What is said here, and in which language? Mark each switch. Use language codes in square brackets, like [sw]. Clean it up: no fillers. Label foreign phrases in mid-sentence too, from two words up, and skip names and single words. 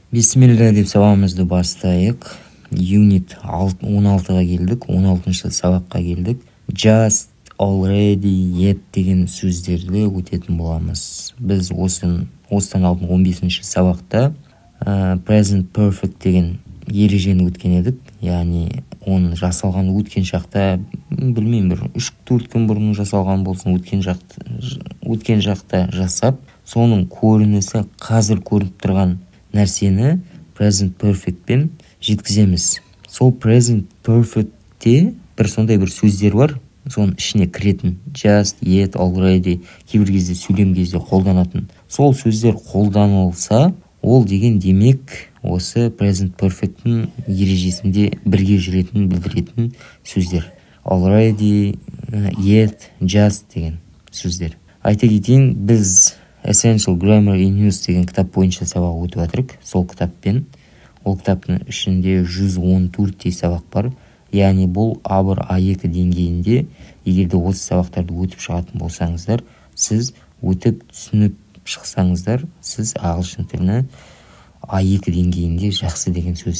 [kk] Бисмилля деп сабағымызды бастайық. Unit 16-ға келдік, 16-шы сабаққа келдік. [en] Just, already, yet [kk] деген сөздерді өтетін боламыз. Біз осыдан алдын 15-ші сабақта [en] present perfect [kk] деген ережені өткен едік. Яғни оны жасалған өткен шақта, білмеймін, бір 3-4 күн бұрын жасалған болсын, өткен шақта жасап, соның көрінісі қазір көрініп тұрған нәрсені [en] present perfect [kk] пен жеткіземіз. Сол [en] present perfectте [kk] бір сондай бір сөздер бар, соның ішіне кіретін. [en] Just, yet, already, [kk] кейбір кезде сөйлем кезде қолданатын. Сол сөздер қолданылса, ол деген демек осы [en] present perfect'ің [kk] ережесінде бірге жүретін, білдіретін сөздер. [en] Already, yet, just [kk] деген сөздер. Айта кетейін, біз Essential Grammar in Use деген кітап бойынша сабақ өтіп жатырық. Сол кітаппен, ол кітаптың ішінде 114 сабақ бар. Яғни бұл A1, A2 деңгейінде, егерде осы сабақтарды өтіп шығатын болсаңыздар, сіз өтіп түсініп шықсаңыздар, сіз ағылшын тіліне A2 деңгейінде жақсы деген сөз.